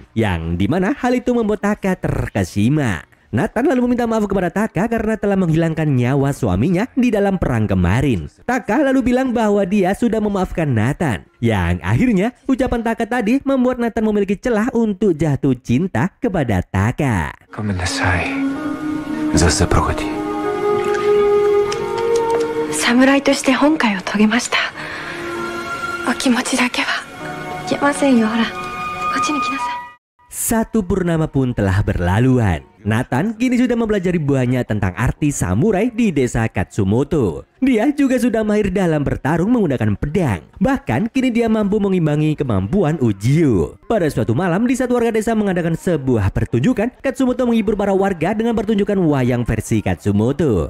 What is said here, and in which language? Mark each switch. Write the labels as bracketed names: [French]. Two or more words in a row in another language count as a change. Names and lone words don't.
[Indonesian] Yang dimana hal itu membuat Taka terkesima. Nathan lalu meminta maaf kepada Taka karena telah menghilangkan nyawa suaminya di dalam perang kemarin. Taka lalu bilang bahwa dia sudah memaafkan Nathan. Yang akhirnya ucapan Taka tadi membuat Nathan memiliki celah untuk jatuh cinta kepada Taka. [Japanese] Samuraiとして本懐を遂げました。お気持ちだけはいけませんよ。ほら、こっちに来なさい。 [Indonesian] Satu purnama pun telah berlaluan. Nathan kini sudah mempelajari banyak tentang arti samurai di desa Katsumoto. Dia juga sudah mahir dalam bertarung menggunakan pedang. Bahkan kini dia mampu mengimbangi kemampuan Ujio. Pada suatu malam di saat warga desa mengadakan sebuah pertunjukan, Katsumoto menghibur para warga dengan pertunjukan wayang versi Katsumoto.